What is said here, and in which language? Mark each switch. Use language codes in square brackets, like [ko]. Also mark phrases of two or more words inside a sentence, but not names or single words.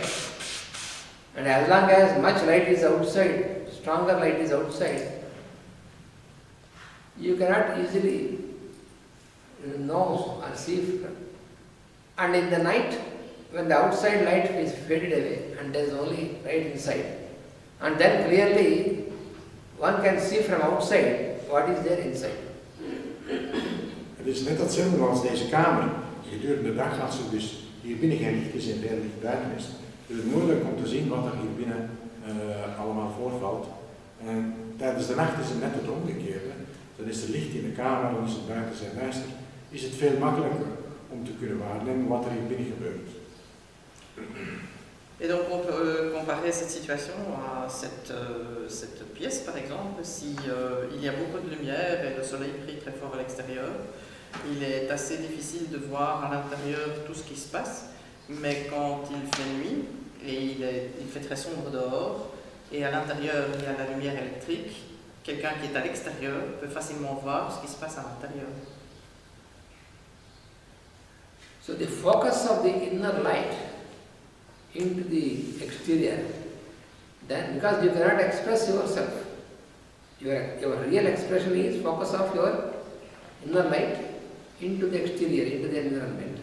[en] And as long as much light is outside, stronger light is outside, you cannot easily know or see. And in the night, when the outside light is faded away and there is only light inside, and then clearly one can see from outside what is there inside. [nl] Het is net hetzelfde als deze kamer. Gedurende de dag, als er dus hier binnen geen licht is en veel licht buiten is, is het moeilijk om te zien wat er hier binnen allemaal voorvalt. En tijdens de nacht is het net het omgekeerde. Dan is er licht in de kamer, dan is het buiten zijn duister. Is het veel makkelijker om te kunnen waarnemen wat er hier binnen gebeurt. [fr] Et donc on peut comparer cette situation à cette pièce par exemple. Si il y a beaucoup de lumière et le soleil brille très fort à l'extérieur, il est assez difficile de voir à l'intérieur tout ce qui se passe. Mais quand il fait nuit et il fait très sombre dehors et à l'intérieur il y a la lumière électrique, quelqu'un qui est à l'extérieur peut facilement voir ce qui se passe à l'intérieur. [en] So the focus of the inner light into the exterior, then because you cannot express yourself, your real expression is focus of your inner light into the exterior, into the environment.